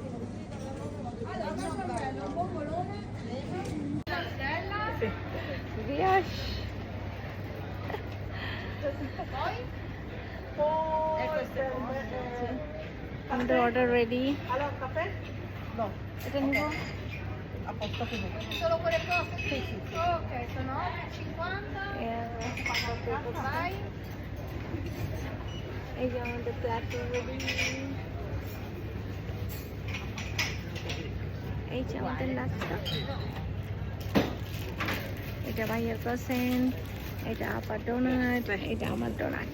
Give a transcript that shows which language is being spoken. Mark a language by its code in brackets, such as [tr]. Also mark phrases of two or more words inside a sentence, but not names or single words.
[bn] বিয়াস আমাদের অর্ডার রেডি। এটা নিব [it] solo quelle cose? Sì. Ok, sono 50. [bn] এই যে আমাদের প্ল্যাটার রেডি। এই যে আমাদের নাস্তা। এটা ভাইয়ের ক্রসেন্ট, এটা আপার ডোনাট, এটা আমার ডোনাট।